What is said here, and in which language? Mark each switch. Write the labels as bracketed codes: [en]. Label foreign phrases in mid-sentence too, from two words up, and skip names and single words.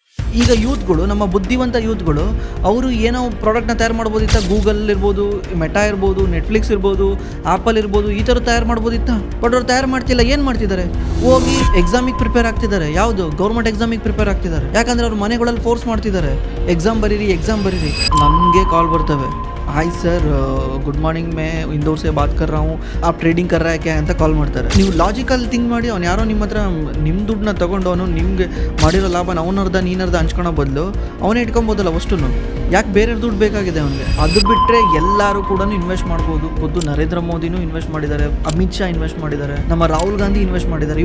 [kn] ಈಗ ಯೂತ್ಗಳು, ನಮ್ಮ ಬುದ್ಧಿವಂತ ಯೂತ್ಗಳು, ಅವರು ಏನೋ ಪ್ರಾಡಕ್ಟ್ನ ತಯಾರು ಮಾಡ್ಬೋದಿತ್ತ, ಗೂಗಲ್ ಇರ್ಬೋದು, ಮೆಟಾ ಇರ್ಬೋದು, ನೆಟ್ಫ್ಲಿಕ್ಸ್ ಇರ್ಬೋದು, ಆಪಲ್ ಇರ್ಬೋದು, ಈ ಥರ ತಯಾರು ಮಾಡ್ಬೋದಿತ್ತ. ಬಟ್ ಅವ್ರು ತಯಾರು ಮಾಡ್ತಿಲ್ಲ. ಏನು ಮಾಡ್ತಿದ್ದಾರೆ? ಹೋಗಿ ಎಕ್ಸಾಮಿಗೆ ಪ್ರಿಪೇರ್ ಆಗ್ತಿದ್ದಾರೆ. ಯಾವುದು? ಗೌರ್ಮೆಂಟ್ ಎಕ್ಸಾಮಿಗೆ ಪ್ರಿಪೇರ್ ಆಗ್ತಿದ್ದಾರೆ. ಯಾಕಂದರೆ ಅವ್ರ ಮನೆಗಳಲ್ಲಿ ಫೋರ್ಸ್ ಮಾಡ್ತಿದ್ದಾರೆ, ಎಕ್ಸಾಮ್ ಬರೀರಿ. ನನಗೆ ಕಾಲ್ ಬರ್ತವೆ, [en] Hi sir, good morning, [hi] में इंदौर से बात कर रहा हूँ, आप ट्रेडिंग कर रहा है क्या [kn] ಅಂತ ಕಾಲ್ ಮಾಡ್ತಾರೆ. ನೀವು [en] logical think [kn] ಮಾಡಿ, ಅವ್ನು ಯಾರೋ ನಿಮ್ಮ ಹತ್ರ ನಿಮ್ಮ ದುಡ್ಡನ್ನ ತೊಗೊಂಡು ಅವನು ನಿಮಗೆ ಮಾಡಿರೋ ಲಾಭನ ಅವನರ್ಧ ನೀನರ್ಧ ಹಂಚ್ಕೊಳೋ ಬದಲು ಅವನೇ ಇಟ್ಕೊಬೋದಲ್ಲ ಅಷ್ಟು. ಯಾಕೆ ಬೇರೆ ದುಡ್ಡು ಬೇಕಾಗಿದೆ ಅವನಿಗೆ? ಅದು ಬಿಟ್ಟರೆ ಎಲ್ಲರೂ ಕೂಡ ಇನ್ವೆಸ್ಟ್ ಮಾಡ್ಬೋದು. ಖುದ್ದು ನರೇಂದ್ರ ಮೋದಿನೂ ಇನ್ವೆಸ್ಟ್ ಮಾಡಿದ್ದಾರೆ, ಅಮಿತ್ ಶಾ ಇನ್ವೆಸ್ಟ್ ಮಾಡಿದ್ದಾರೆ, ನಮ್ಮ ರಾಹುಲ್ ಗಾಂಧಿ ಇನ್ವೆಸ್ಟ್ ಮಾಡಿದ್ದಾರೆ.